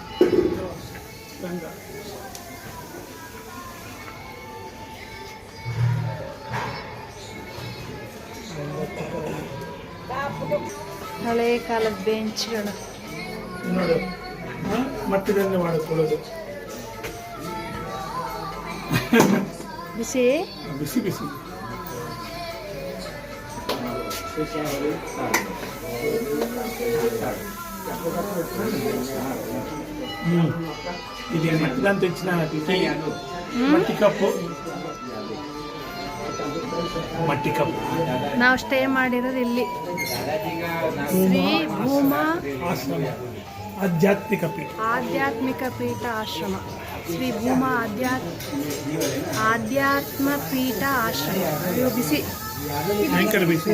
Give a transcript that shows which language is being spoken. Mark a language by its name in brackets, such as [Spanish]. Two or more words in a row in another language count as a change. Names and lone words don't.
[Kannada] ಹಳೆ ಕಾಲದ ಬೆಂಚ್ಗಳು ಮಟ್ಟದಲ್ಲಿ ಮಾಡಿಕೊಳ್ಳೋದು. ಬಿಸಿ ಬಿಸಿ ಬಿಸಿ. [Telugu] ఇది మట్టిదాన్ని తెచ్చిన మట్టి కప్పు. మట్టి కప్పు. [Kannada] ನಾವು ಸ್ಟೇ ಮಾಡಿರೋದು ಇಲ್ಲಿ ಶ್ರೀ ಭೂಮಾ ಆಧ್ಯಾತ್ಮಿಕ ಪೀಠ. ಆಧ್ಯಾತ್ಮಿಕ ಪೀಠ ಆಶ್ರಮ. ಶ್ರೀ ಭೂಮಾ ಆಧ್ಯಾತ್ಮ ಪೀಠ ಆಶ್ರಮ. ಇದು ಬಿಸಿ ಭಯಂಕರ ಬಿಸಿ.